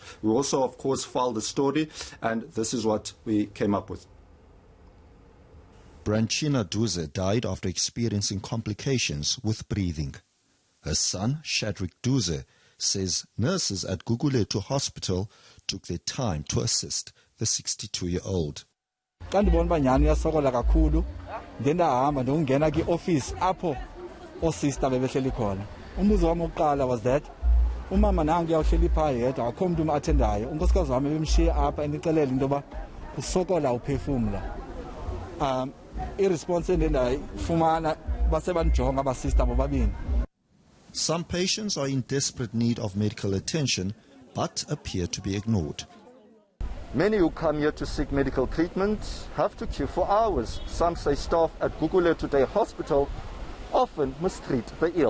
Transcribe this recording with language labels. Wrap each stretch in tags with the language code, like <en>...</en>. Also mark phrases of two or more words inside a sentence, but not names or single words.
<en>We also, of course, filed a story, and this is what we came up with. Branchina Duze died after experiencing complications with breathing. Her son, Shadrick Duze, says nurses at Gugulethu Hospital took their time to assist the 62-year-old.</en> <xh>Xa ndibona uba nyhani uyasokola kakhulu, ndahamba ndongena kwi-office apho oosista bebehleli khona. Umbuzo wami wokuqala</xh> <en>was that</en> <xh>umama nangu uyawuhleli phaa yedwa, akho mntu umathendayo. Unkosikazi wami ebemshiye apha endixelela into yoba usokola uphefumla. Iresponse endendayifumana basebandijonga abasista bobabini.</xh> <en>Some patients are in desperate need of medical attention but appear to be ignored. Many who come here to seek medical treatment have to queue for hours. Some say staff at Gugulethu Day Hospital often mistreat the ill.</en>